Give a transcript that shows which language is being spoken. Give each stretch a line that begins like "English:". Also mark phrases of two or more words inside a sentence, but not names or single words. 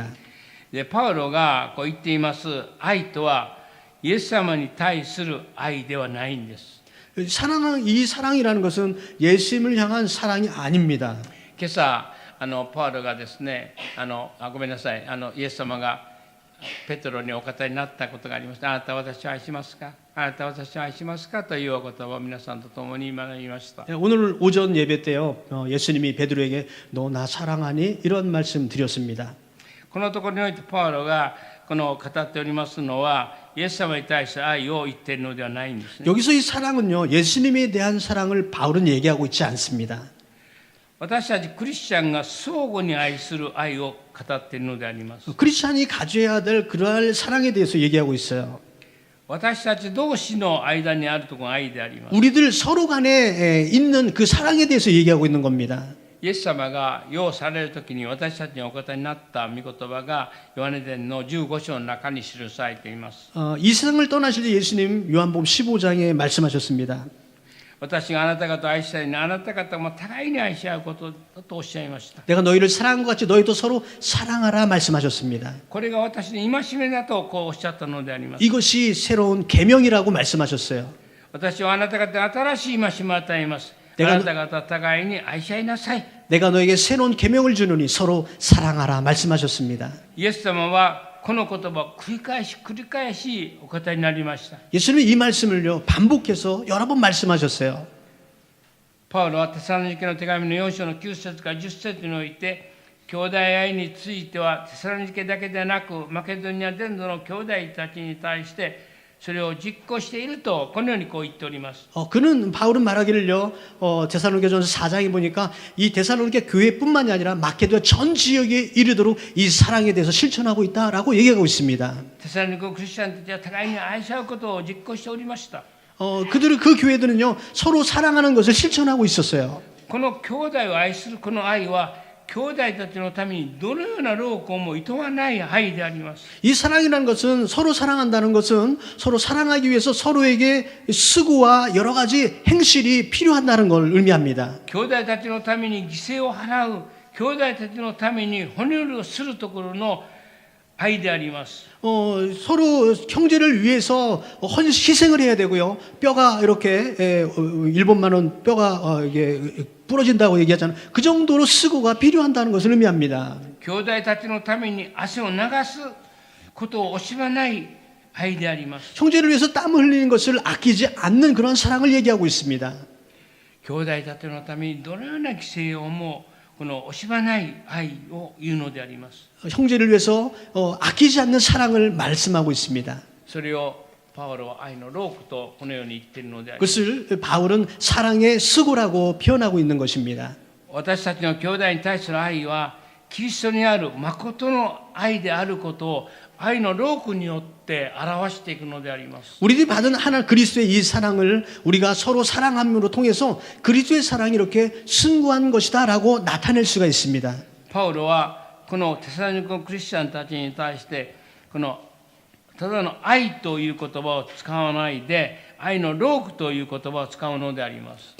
Japanese: でパウロが言っています愛とはイエス様に対する愛ではないんです。
Korean: 이 사랑이라는 것은 예수님을 향한 사랑이 아닙니다.
Japanese: 今朝パウロがですねごめんなさいイエス様がペテロにお語りになったことがありました。あなたは私を愛しますか、あなたは私を愛しますかというお言葉を皆さんと共に学びました。
Korean: 오늘 오전 예배 때요 예수님이 베드로에게 너 나 사랑하니 이런 말씀 드렸습니다.
Japanese: このところにおいてパウロが語っておりますのはイエス様に対する愛を言っているのではないんですね。
Korean: 여기서 이 사랑은요 예수님에 대한 사랑을 바울은 얘기하고 있지 않습니다.
Japanese: 私たちクリスチャンが相互に愛する愛を語っているのであります。
Korean: 크리스찬이 가져야 될 그러한 사랑에 대해서 얘기하고 있어요.
Japanese: 私たち同士の間にあるところが愛であります。
Korean: 우리들 서로 간에 있는 그 사랑에 대해서 얘기하고 있는 겁니다.
Japanese: イエス様が世をされるときに私たちにお語りになった御言葉がヨハネ伝の15章の中に記されています。
Korean: 이 세상을 떠나실 때 예수님 요한복음 15장에 말씀하셨습니다.
Japanese: 私があなた方を愛したようにあなた方も互いに愛し合うことだとおっしゃいました。
Korean: 내가 너희를 사랑한 것 같이 너희도 서로 사랑하라 말씀하셨습니다.
Japanese: これが私の戒めだとおっしゃったのであります。
Korean: 이것이 새로운 계명이라고 말씀하셨어요.
Japanese: 私はあなた方に新しい戒めを与えます。あなた方互いに愛し合いなさい。
Korean: 내가 너에게 새로운 계명을 주노니 서로 사랑하라 말씀하셨습니다.
Japanese: イエス様はこの言葉を繰り返しお語りになりました。
Korean: 예수님이 이 말씀을요 반복해서 여러 번 말씀하셨어요.
Japanese: パウロはテサロニケの手紙の4章の9節から10節において兄弟愛についてはテサロニケだけでなくマケドニア全土の兄弟たちに対してそれを実行しているとこのように言っております。
Korean: 그는 바울은 말하기를요 데살로니가전서 4장에 보니까 이 데살로니가 교회뿐만이 아니라 마케도니아 전 지역에 이르도록 이 사랑에 대해서 실천하고 있다라고 얘기하고 있습니다.
Japanese: テサロニケのクリスチャンたちは互いに愛し合うことを実行しておりました。
Korean: 그 교회들은요 서로 사랑하는 것을 실천하고 있었어요.
Japanese: この兄弟を愛するこの愛は兄弟たちのためにどのような労苦もいとわない愛であります。
Korean: 이 사랑이라는 것은 서로 사랑한다는 것은 서로 사랑하기 위해서 서로에게 수고와 여러 가지 행실이 필요하다는 걸 의미합니다.
Japanese: 兄弟たちのために犠牲を払う、兄弟たちのために骨折りをするところの愛であります。
Korean: 서로 형제를 위해서 희생을 해야 되고요. 뼈가 이렇게 일본말은 뼈가 이게 부러진다고 얘기하잖아요. 그 정도로 수고가 필요한다는 것을 의미합니다.
Japanese: 兄弟たちのために汗を流すことを惜しまない愛であります。
Korean: 형제를 위해서 땀 흘리는 것을 아끼지 않는 그런 사랑을 얘기하고 있습니다.
Japanese: 兄弟たちのためにどのような犠牲をもこの惜しまない愛を言うのであります。
Korean: 형제를 위해서 아끼지 않는 사랑을 말씀하고 있습니다.
Japanese: それをパウロは愛の労苦とこのように言っているのであります。
Korean: 그것을 바울은 사랑의 수고라고 표현하고 있는 것입니다.
Japanese: 私たちの兄弟に対する愛はキリストにある誠の愛であることを愛の労苦によって表していくのであります。
Korean: 우리들이 받은 하나 그리스도의 이 사랑을 우리가 서로 사랑함으로 통해서 그리스도의 사랑이 이렇게 승고한 것이다라고 나타낼 수가 있습니다.
Japanese: パウロはこのテサロニケのクリスチャンたちに対してこのただの愛という言葉を使わないで愛の労苦という言葉を使うのであります。